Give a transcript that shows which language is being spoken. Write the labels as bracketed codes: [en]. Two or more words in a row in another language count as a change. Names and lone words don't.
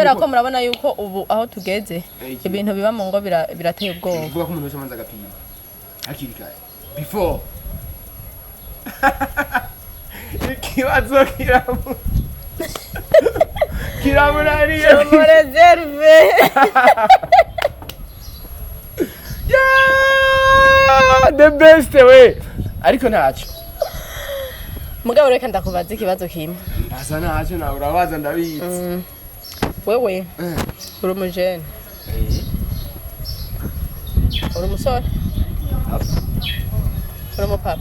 [rw] kubera ko murabona yuko ubu aho tugeze ibintu biba mu ngo birateye ubwoba kuvuga ko umuntu wese amanza agapima hakirikare before ikibazo kiramurariye mu reserve [en] the best way [rw] ariko ntacyo mugabo reka ndakubaza ikibazo kimwe asa ntacyo nawe urabaza ndabizi wewe uri umujene uri umusore uri umupapa